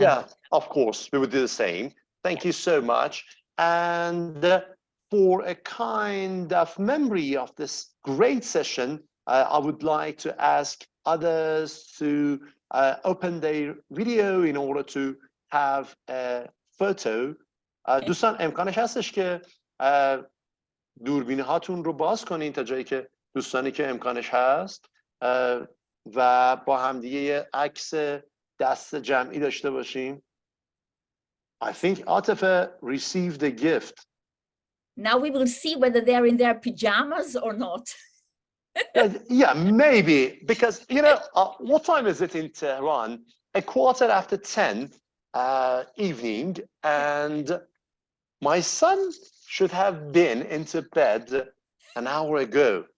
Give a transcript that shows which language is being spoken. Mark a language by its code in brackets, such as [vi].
[en] Yeah, of course, we would do the same. Thank you so much. And for a kind of memory of this great session, I would like to ask others to open their video in order to have a photo. [fa] دوستان امکانش هستش که دوربین هاتون رو باز کنین تا جایی که دوستانی که امکانش هست و با همدیگه یه عکس دست جمعی داشته باشیم. [en] I think Atifa received a gift. Now we will see whether they're in their pajamas or not. Yeah, maybe, because, you know, what time is it in Tehran? 10:15 evening, and my son should have been into bed an hour ago.